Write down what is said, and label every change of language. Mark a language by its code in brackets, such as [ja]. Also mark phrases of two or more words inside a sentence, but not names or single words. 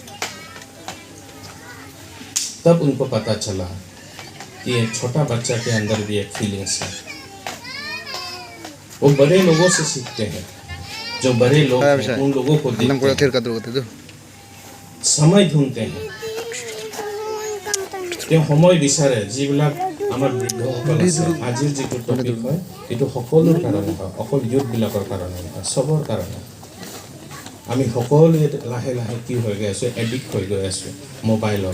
[hi] तब उनको पता चला कि एक छोटा बच्चा के अंदर भी एक फीलिंग्स है। वो बड़े लोगों से सीखते हैं, जो बड़े लोग हैं उन लोगों को देखते हैं, समय ढूंढते हैं। [as] সময় বিচাৰে যিবিলাক আমাৰ বৃদ্ধসকল আছে। আজিৰ যিটো টপিক হয় এইটো সকলোৰ কাৰণে হয়, অকল ইউথবিলাকৰ কাৰণে নহয়, চবৰ কাৰণে। আমি সকলোৱে লাহে লাহে কি হৈ গৈ আছোঁ, এডিক্ট হৈ গৈ আছোঁ মোবাইলত।